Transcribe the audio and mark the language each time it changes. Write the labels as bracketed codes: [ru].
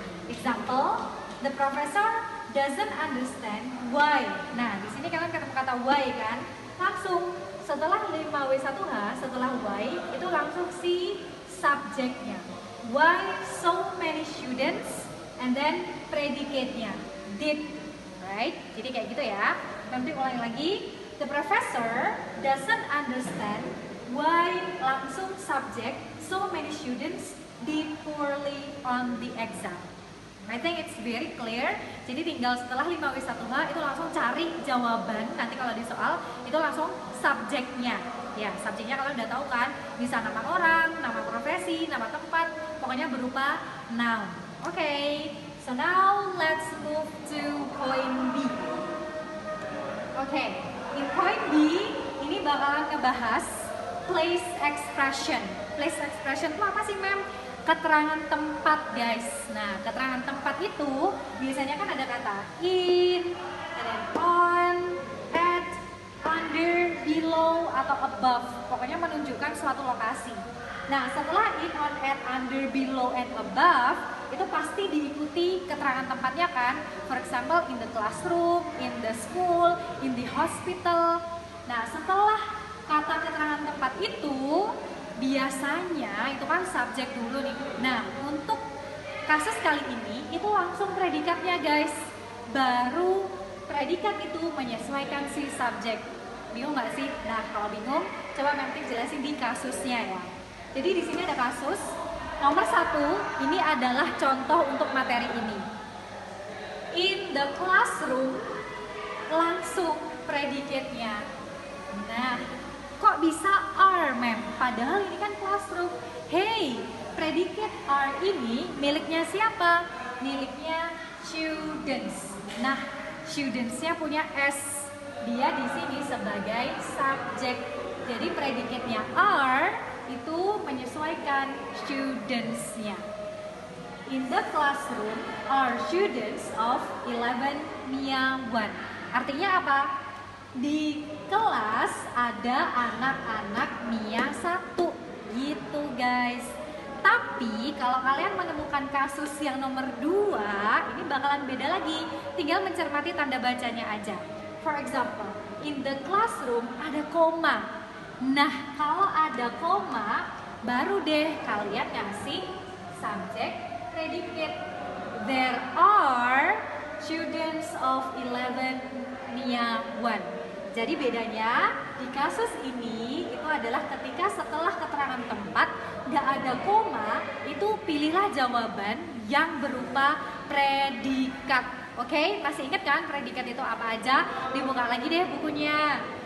[en] Example, the professor doesn't understand why. [id] Nah, di sini kalian ketemu kata why kan? Langsung setelah 5W1H, setelah why itu langsung si subjeknya. [en] Why so many students, and then predicate-nya did, right? [id] Jadi kayak gitu ya. Nanti ulangi lagi. [en] The professor doesn't understand why [id] langsung [en] subject so many students did poorly on the exam. I think it's very clear. [id] Jadi tinggal setelah 5W1H itu langsung cari jawaban. Nanti kalau di soal itu langsung subjeknya. Ya, subjeknya kalian udah tahu kan? Bisa nama orang, nama profesi, nama tempat, pokoknya berupa noun. [en] Okay, so now let's move to point B. Okay, in point B [id] ini bakalan ngebahas [en] place expression. [id] Place expression itu apa sih, Mem? Keterangan tempat, guys. Nah, keterangan tempat itu biasanya kan ada kata in, [en] and then [id] on, at, under, below, atau above. Pokoknya menunjukkan suatu lokasi. Nah, setelah in, on, at, under, below, [en] and [id] above, itu pasti diikuti keterangan tempatnya kan. [en] For example, in the classroom, in the school, in the hospital. [id] Nah, setelah kata keterangan tempat itu, biasanya itu kan subjek dulu nih. Nah, untuk kasus kali ini itu langsung predikatnya, guys. Baru predikat itu menyesuaikan si subjek. Bingung nggak sih? Nah, kalau bingung, coba Memtik jelasin di kasusnya ya. Jadi di sini ada kasus. Nomor 1, ini adalah contoh untuk materi ini. [en] In the classroom, [id] langsung predikatnya. Nah, kok bisa are, Mem? Padahal ini kan classroom. Hey, predikat are ini miliknya siapa? Miliknya students. Nah, studentsnya punya S. Dia di sini sebagai subjek. Jadi predikatnya are itu menyesuaikan studentsnya. [en] In the classroom are students of 11 Mia 1. [id] Artinya apa? Di kelas ada anak-anak Mia 1 gitu, guys. Tapi kalau kalian menemukan kasus yang nomor 2, ini bakalan beda lagi. Tinggal mencermati tanda bacanya aja. [en] For example, in the classroom [id] ada koma. Nah, kalau ada koma, baru deh kalian ngasih subjek predicate. [en] There are students of 11 Mia 1. [id] Jadi bedanya di kasus ini itu adalah ketika setelah keterangan tempat nggak ada koma, itu pilihlah jawaban yang berupa predikat. Oke, masih ingat kan predikat itu apa aja? Dibuka lagi deh bukunya.